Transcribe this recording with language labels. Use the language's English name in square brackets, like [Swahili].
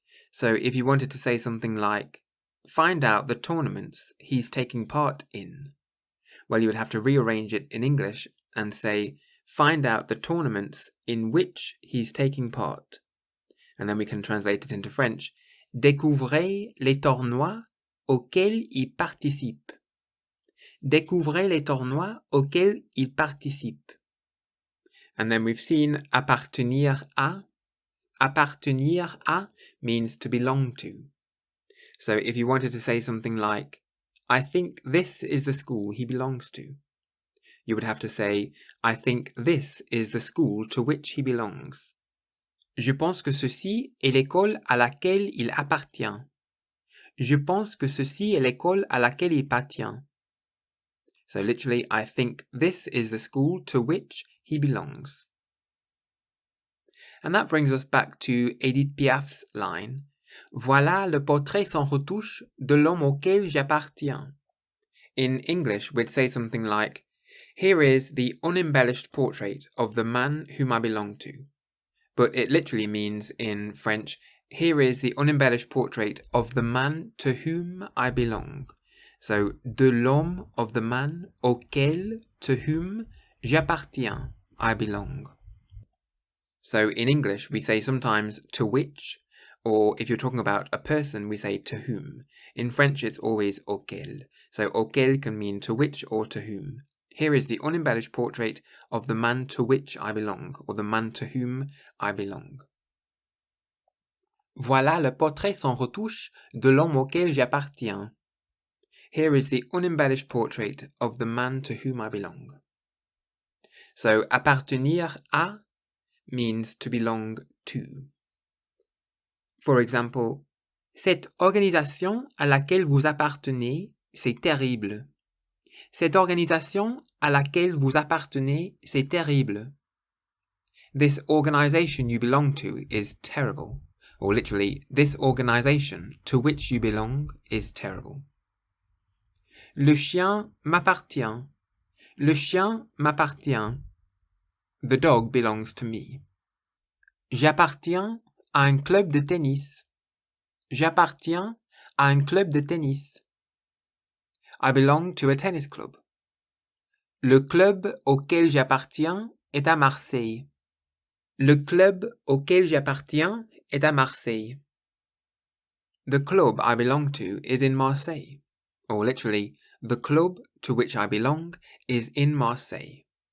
[English] So if you wanted to say something like, find out the tournaments he's taking part in, well, you would have to rearrange it in English and say, find out the tournaments in which he's taking part. And then we can translate it into French. [French] Découvrez les tournois auxquels il participe. Découvrez les tournois auxquels il participe. [English] And then we've seen appartenir à. Appartenir à means to belong to. So if you wanted to say something like, I think this is the school he belongs to, you would have to say, I think this is the school to which he belongs. [French] Je pense que ceci est l'école à laquelle il appartient. Je pense que ceci est l'école à laquelle il appartient. [English] So literally, I think this is the school to which he belongs. And that brings us back to Édith Piaf's line, [French] Voilà le portrait sans retouche de l'homme auquel j'appartiens. [English] In English, we'd say something like, here is the unembellished portrait of the man whom I belong to. But it literally means in French, here is the unembellished portrait of the man to whom I belong. So, [French] de l'homme, [English] of the man, auquel, to whom, j'appartiens, I belong. So in English, we say sometimes to which, or if you're talking about a person, we say to whom. In French, it's always auquel. So auquel can mean to which or to whom. Here is the unembellished portrait of the man to which I belong, or the man to whom I belong. [French] Voilà le portrait sans retouche de l'homme auquel j'appartiens. [English] Here is the unembellished portrait of the man to whom I belong. So appartenir à means to belong to. For example, [French] cette organisation à laquelle vous appartenez, c'est terrible. Cette organisation à laquelle vous appartenez, c'est terrible. [English] This organization you belong to is terrible. Or literally, this organization to which you belong is terrible. [French] Le chien m'appartient. Le chien m'appartient. [English] The dog belongs to me. [French] J'appartiens à un club de tennis. J'appartiens à un club de tennis. [English] I belong to a tennis club. [French] Le club auquel j'appartiens est à Marseille. Le club auquel j'appartiens est à Marseille. [English] The club I belong to is in Marseille. Or literally, the club to which I belong is in Marseille.